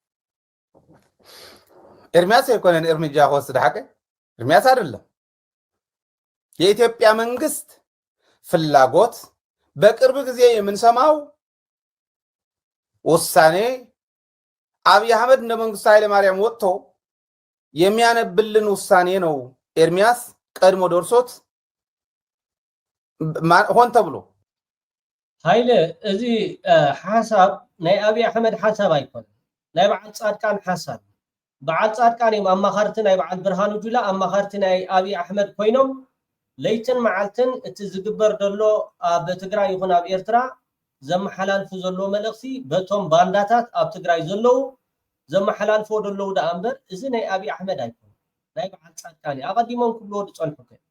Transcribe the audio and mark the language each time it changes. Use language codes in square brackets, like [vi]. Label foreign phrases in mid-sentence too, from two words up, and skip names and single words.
[am] ኤርሚያስ የኮነን እርምጃ ወስደ ሐቀ ኤርሚያስ አይደለም የኢትዮጵያ መንግስት ፍላጎት በቅርብ ጊዜ የምንሰማው ውሳኔ አብይ አህመድ እንደ መንግስቱ ኃይለ ማርያም ወጥቶ የሚያነብልን ውሳኔ ነው። ኤርሚያስ ቀድሞ ደርሶት ሆን ተብሎ [ti] ሃይለ እዚ ሓሳብ ናይ አብይ አሕመድ ሓሳብ አይኮን ናይ በዓል ጻድቃን ሓሳብ በዓል ጻድቃን እዮም አማኻርቲ ናይ በዓል ብርሃኑ ጁላ አማኻርቲ ናይ አብይ አሕመድ ኮይኖም ለይትን መዓልትን እቲ ዝግበር ዘሎ ኣብ ትግራይ ይኹን ኣብ ኤርትራ ዘመሓላልፉ ዘሎ መልእኽቲ በቶም ባንዳታት ኣብ ትግራይ ዘለው ዘመሓላልፎ ደለው ዳ እምበር እዚ ናይ አብይ አሕመድ አይኮን ናይ በዓል ጻድቃን ኣቀዲሞም ክብሎ ድጸንሑ